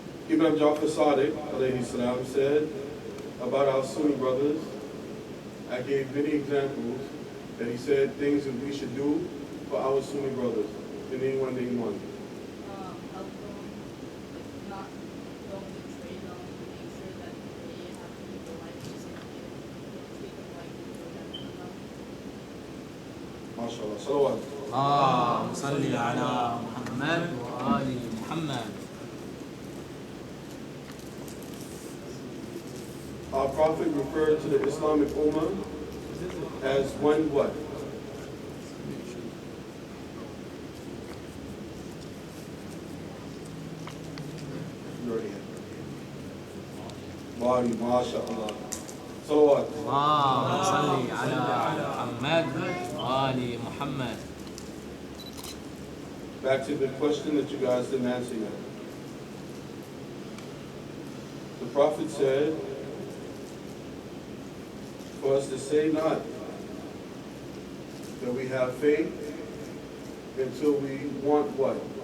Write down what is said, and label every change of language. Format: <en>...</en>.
<en>Imam Jafar Sadiq alayhi salam said about our Sunni brothers, I gave many examples that he said things that we should do for our Sunni brothers. Can anyone name one? Help them, not don't betray them, make sure that they have people like you said, treat them like you them. MashaAllah. Salawat.</en> <ar>اللهم صل على محمد وآل محمد.</ar> <en>Our Prophet referred to the Islamic Ummah as one what? You already have it. Body, mashallah. Salawat.</en> <ar>اللهم صل على محمد وآل محمد.</ar> <en>Back to the question that you guys didn't answer yet. The Prophet said for us to say not that we have faith until we want what?</en>